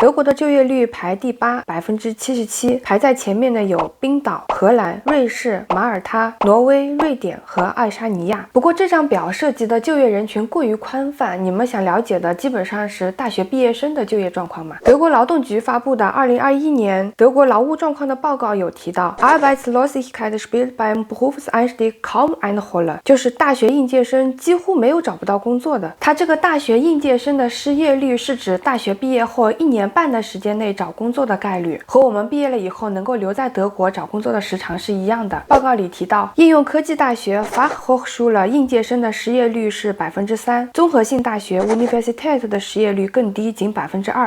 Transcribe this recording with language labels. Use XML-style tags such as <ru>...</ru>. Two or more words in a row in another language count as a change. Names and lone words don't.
<zh>德国的就业率排第8，77%，排在前面的有冰岛、荷兰、瑞士、马耳他、挪威、瑞典和爱沙尼亚。不过这张表涉及的就业人群过于宽泛，你们想了解的基本上是大学毕业生的就业状况嘛？德国劳动局发布的2021年德国劳务状况的报告有提到</zh> <de>Arbeitslosigkeit spielt beim Berufseinstieg kaum eine Rolle，</de> <zh>就是大学应届生几乎没有找不到工作的。它这个大学应届生的失业率是指大学毕业后1年半的时间内找工作的概率，和我们毕业了以后能够留在德国找工作的时长是一样的。报告里提到，应用科技大学 Fachhochschule 应届生的失业率是3%，综合性大学 Universität 的失业率更低，仅2%。</zh>